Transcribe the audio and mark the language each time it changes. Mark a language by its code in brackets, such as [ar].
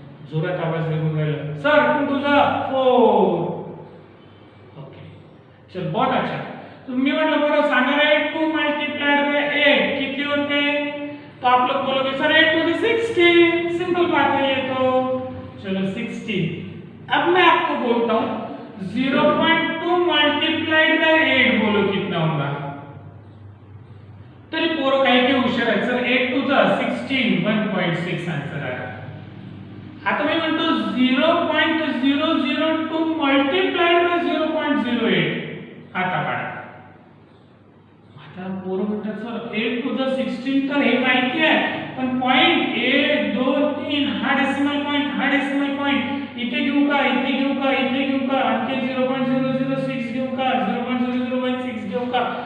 [mr] जोरात आवाज निघून राहिला सर. [hi] 2 2 4. ओके, चल बहुत अच्छा. [mr] तुम्ही म्हटलं बरं सांगायला 2 मल्टिप्लाइड बाय 8 किती होते? [hi] तो आप लोग बोलोगे सर 8 to the 16. सिंपल बात है ये तो. चलो 16. अब मैं आपको बोलता हूं 0.2 मल्टीप्लाइड बाय 8 बोलो कितना होगा? [mr] तरी पोरं काही हुशार आहेत सर. 8 to the 16 1.6 आंसर आला. आता मी म्हणतो 0.002 मल्टीप्लाइड बाय 0.08. आता काढा. आता पोरं म्हणतात सर 8 to the 16 तर हे माहिती आहे, पण पॉइंट 1 2 3 हा डेसिमल पॉइंट इथे घेऊ का इथे घेऊ का आणखी 0.006 घेऊ का 0.0016 घेऊ का?